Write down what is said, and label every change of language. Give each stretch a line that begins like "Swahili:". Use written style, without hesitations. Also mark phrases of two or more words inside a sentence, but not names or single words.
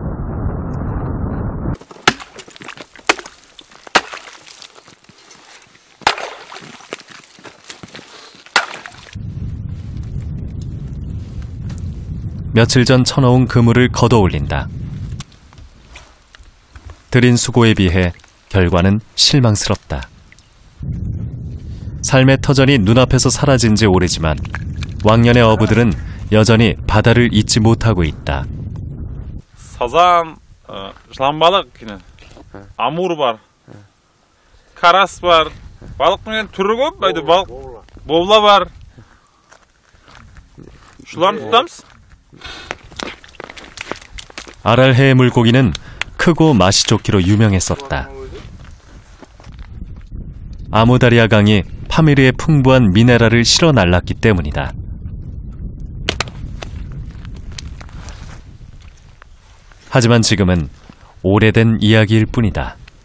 Korean: 며칠 전 쳐놓은 그물을 걷어올린다. 들인 수고에 비해 결과는 실망스럽다. 삶의 터전이 눈앞에서 사라진 지 오래지만 왕년의 어부들은 여전히 바다를 잊지 못하고 있다.
Kazakh: Sazan, жыланбалық, амур бар, карас бар, балықтың түрі көп, балық, бовла бар. Шуларны тұтамыз?
Korean: 아랄해의 물고기는 크고 맛이 좋기로 유명했었다. 아무다리아 강이 파미르의 풍부한 미네랄을 실어 날랐기 때문이다. 하지만 지금은 오래된 이야기일 뿐이다.